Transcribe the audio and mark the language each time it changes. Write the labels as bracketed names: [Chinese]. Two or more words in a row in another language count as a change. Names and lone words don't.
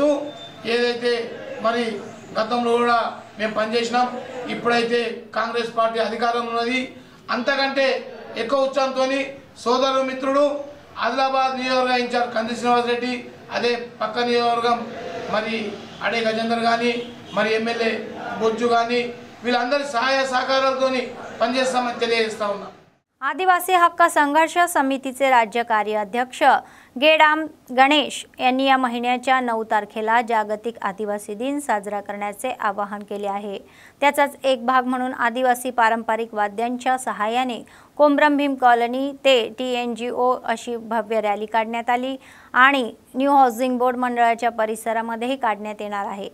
[Telugu] ఏదైతే మరి గతంలో కూడా మేము పనిచేసినాం, ఇప్పుడైతే కాంగ్రెస్ పార్టీ అధికారంలో ఉన్నది, అంతకంటే ఎక్కువ ఉత్సాహంతో సోదరుడు మిత్రుడు ఆదిలాబాద్ నియోజకవర్గ ఇన్ఛార్జ్ కంది శ్రీనివాస్ రెడ్డి, అదే పక్క నియోజకవర్గం మరి అడే గజేందర్ కానీ మరి ఎమ్మెల్యే బొజ్జు కానీ వీళ్ళందరి సహాయ సహకారాలతో పనిచేస్తామని తెలియజేస్తా ఉన్నాం। [Marathi] आदिवासी हक्क संघर्ष समितीचे राज्य कार्याध्यक्ष गेडाम गणेश यांनी या महिन्याच्या 9 तारखेला जागतिक आदिवासी दिन साजरा करण्याचे आवाहन केले आहे। त्याचाच एक भाग म्हणून आदिवासी पारंपरिक वाद्यांच्या सहाय्याने कोमरम भीम कॉलनी ते TNGO अशी भव्य रॅली काढण्यात आली आणि न्यू हाऊसिंग बोर्ड मंडळाच्या परिसरामध्येही काढण्यात येणार आहे।